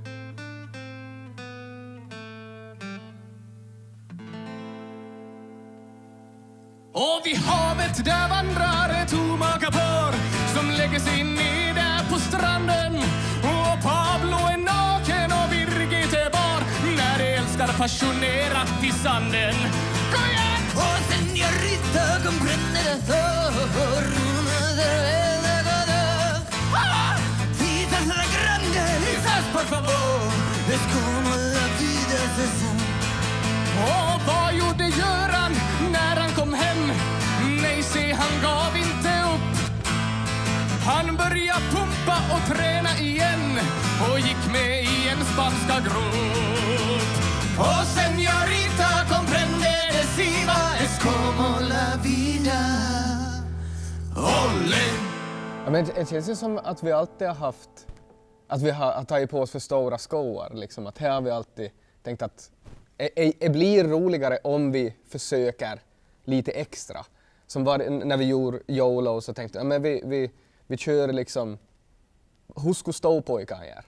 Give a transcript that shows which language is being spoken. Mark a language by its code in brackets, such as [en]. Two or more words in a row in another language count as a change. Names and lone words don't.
[sv] Och vid havet där vandrar ett omakapar som lägger sig ner där på stranden. Och Pablo är naken och Birgit är bar när de älskar passionerat i sanden. Kom igen! [es] Oh, señorita, comprende eso. Una cerveza, quizás la grande, quizás por favor. Es como la vida se da. [sv] Och vad gjorde Göran när han kom hem? Nej, se, han gav inte upp. Han började pumpa och träna igen och gick med i en spanska grupp. [es] Och señorita comprende decima es como la vida. Ole! [sv] Ja, men det känns ju som att vi alltid har haft, att vi har tagit på oss för stora skor. Liksom. Att här har vi alltid tänkt att det blir roligare om vi försöker lite extra. Som var när vi gjorde YOLO så tänkte jag, men vi kör liksom, hur skulle ståpojkar göra?